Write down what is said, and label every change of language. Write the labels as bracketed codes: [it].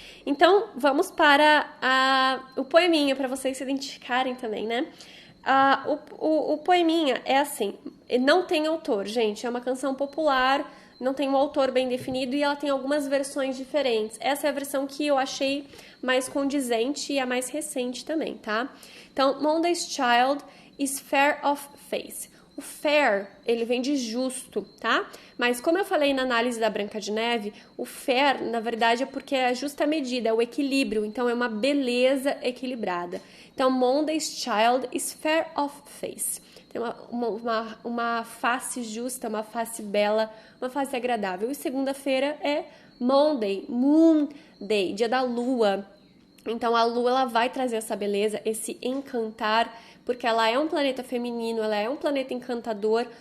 [pt] Então, vamos para o poeminha, para vocês se identificarem também, né? O poeminha é assim, não tem autor, gente, é uma canção popular, não tem um autor bem definido e ela tem algumas versões diferentes. Essa é a versão que eu achei mais condizente e a mais recente também, tá? Então, [en] Monday's Child is fair of face. [pt] O fair, ele vem de justo, tá? Mas como eu falei na análise da Branca de Neve, o fair, na verdade, é porque é a justa medida, é o equilíbrio. Então, é uma beleza equilibrada. Então, [en] Monday's Child is fair of face. [pt] Tem uma face justa, uma face bela, uma face agradável. E segunda-feira é Monday, Moon Day, dia da lua. Então, a lua, ela vai trazer essa beleza, esse encantar, porque ela é um planeta feminino, ela é um planeta encantador.